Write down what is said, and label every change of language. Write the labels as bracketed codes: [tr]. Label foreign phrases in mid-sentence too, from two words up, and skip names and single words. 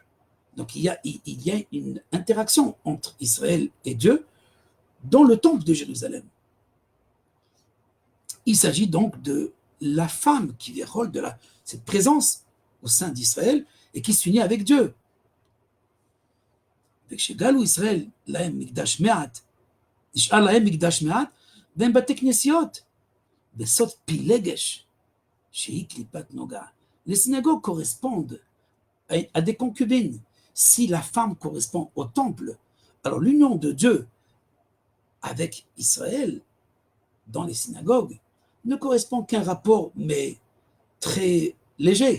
[fr] Donc il y a une interaction entre Israël et Dieu dans le temple de Jérusalem. Il s'agit donc de la femme qui déroule de cette présence au sein d'Israël et qui s'unit avec Dieu. [he] וכשגלו ישראל להם מקדש מעט, נשאר להם מקדש מעט, והם בתי כנסיות, בסוד פילגש, שהיא קליפת נוגה. [fr] Les synagogues correspondent à des concubines. Si la femme correspond au temple, alors l'union de Dieu avec Israël dans les synagogues ne correspond qu'à un rapport, mais très léger.